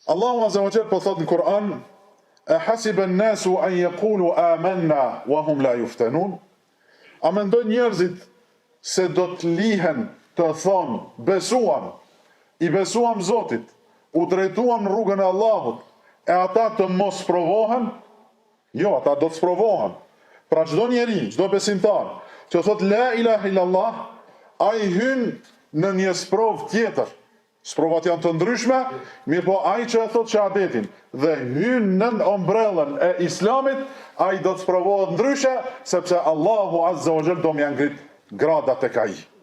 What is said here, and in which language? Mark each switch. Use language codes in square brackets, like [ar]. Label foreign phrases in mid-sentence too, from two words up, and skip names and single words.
[sq] Allahu [ar] عز وجل [sq] po thot në Kur'an: [ar] "أحسب الناس أن يقولوا آمنا وهم لا يفتنون?" [sq] A mendojnë njerëzit se do të lihen të thonë besuam, i besuam Zotit, u drejtuam në rrugën e Allahut, e ata të mos provohen? Jo, ata do të provohen. Pra çdo njeri, çdo besimtar që thot [ar] لا إله إلا الله, [sq] ai hyn në një sprov tjetër. Sprovat janë të ndryshme, mirë po ai që e thot shahadetin dhe hyn nën ombrellën e Islamit, ai do të provohet ndryshe, sepse Allahu [ar] عز وجل [sq] do më ngrit gradat tek ai.